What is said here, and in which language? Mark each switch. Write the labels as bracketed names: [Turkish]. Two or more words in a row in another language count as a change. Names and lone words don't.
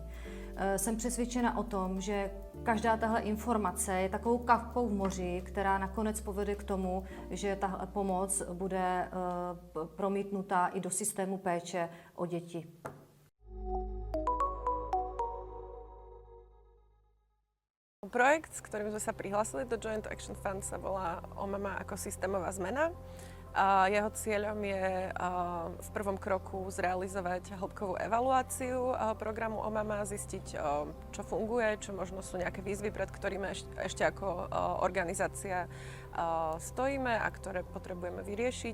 [Czech] Jsem přesvědčena o tom, že každá tahle informace je takovou kapkou v moři, která nakonec povede k tomu, že tahle pomoc bude promítnutá i do systému péče o děti. [Slovak] Projekt, s ktorým sme sa prihlásili do Joint Action Fund, sa volá OMAMA ako systémová zmena. Jeho cieľom je v prvom kroku zrealizovať hĺbkovú evaluáciu programu OMAMA, zistiť, čo funguje, čo možno sú nejaké výzvy, pred ktorými ešte ako organizácia stojíme a ktoré potrebujeme vyriešiť.